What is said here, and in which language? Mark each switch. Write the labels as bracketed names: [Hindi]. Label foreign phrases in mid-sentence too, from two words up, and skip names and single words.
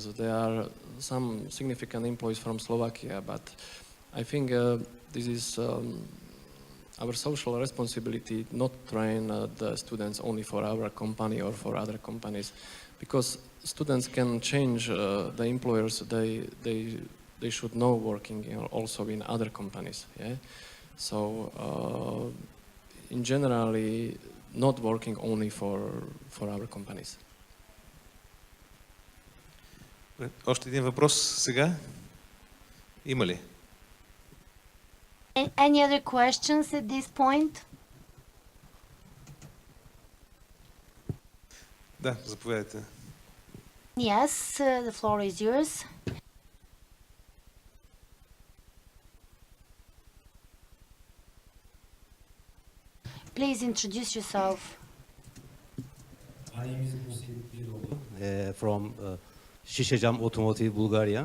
[English] There are some significant employees from Slovakia, but I think this is our social responsibility not train the students only for our company or for other companies, because students can change the employers. They should know working also in other companies. Yeah, so in generally not working only for our companies. [Bulgarian] още един въпрос сега. Има ли? [English] Any other questions at this point? [Bulgarian] Да, заповядайте. [English] Yes, the floor is yours. Please introduce yourself. From Şişecam Automotive, Bulgaria.